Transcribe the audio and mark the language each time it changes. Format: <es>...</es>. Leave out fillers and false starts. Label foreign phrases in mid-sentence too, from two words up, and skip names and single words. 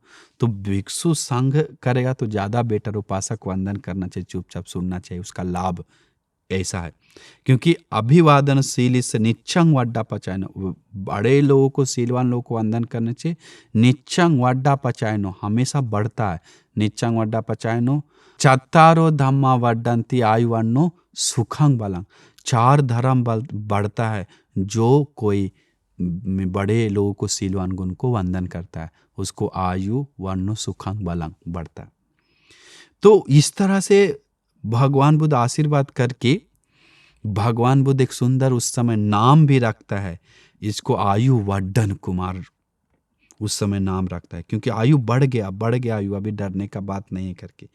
<hi>तो भिक्षु संघ करेगा तो ज़्यादा बेटर, उपासक वंदन करना चाहिए, चुपचाप सुनना चाहिए, उसका लाभ ऐसा है। क्योंकि अभिवादनशील इससे</hi> <pi>निच्चंग वड्डा पचायनो,</pi> <hi>बड़े लोगों को, सीलवान लोगों को वंदन करने चाहिए।</hi> <pi>निच्चंग वड्डा पचायनो</pi> <hi>हमेशा बढ़ता है।</hi> <pi>निच्चंग वड्डा पचायनो चत्तारो धम्मा वड्डंती आयुवन्नो सुखंग बलंग।</pi> <hi>4 धर्म बढ़ता है जो कोई बड़े लोगों को, सीलवान गुण को वंदन करता है, उसको</hi> <pi>आयु वन्नो सुखंग बलंग</pi> <hi>बढ़ता है। तो इस तरह से भगवान बुद्ध आशीर्वाद करके, भगवान बुद्ध एक सुंदर उस समय नाम भी रखता है, इसको आयु वर्धन कुमार उस समय नाम रखता है, क्योंकि आयु बढ़ गया आयु, अभी डरने का बात नहीं है करके।</hi>